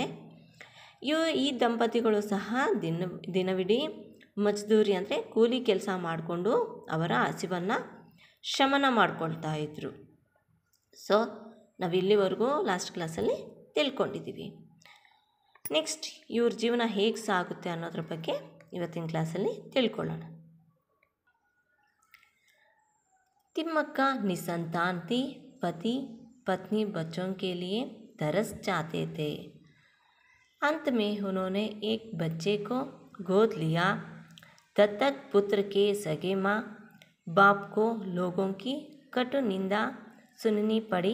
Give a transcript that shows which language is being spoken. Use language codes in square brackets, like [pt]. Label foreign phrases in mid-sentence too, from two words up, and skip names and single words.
[kn] ಈ ದಂಪತಿಗಳು ಸಹ ದಿನವಿಡೀ ಮಜ್ದೂರಿ ಅಂದರೆ ಕೂಲಿ ಕೆಲಸ ಮಾಡಿಕೊಂಡು ಅವರ ಹಸಿವನ್ನು ಶಮನ ಮಾಡ್ಕೊಳ್ತಾ ಇದ್ದರು। ಸೊ ನಾವು ಇಲ್ಲಿವರೆಗೂ ಲಾಸ್ಟ್ ಕ್ಲಾಸಲ್ಲಿ ತಿಳ್ಕೊಂಡಿದ್ದೀವಿ। ನೆಕ್ಸ್ಟ್ ಇವ್ರ ಜೀವನ ಹೇಗೆ ಸಾಗುತ್ತೆ ಅನ್ನೋದ್ರ ಬಗ್ಗೆ ಇವತ್ತಿನ ಕ್ಲಾಸಲ್ಲಿ ತಿಳ್ಕೊಳ್ಳೋಣ। [hi] तिम्मक्का निसंतान थी। पति पत्नी बच्चों के लिए तरस जाते थे। अंत में उन्होंने एक बच्चे को गोद लिया। दत्तक पुत्र के सगे माँ बाप को लोगों की कटु निंदा सुननी पड़ी।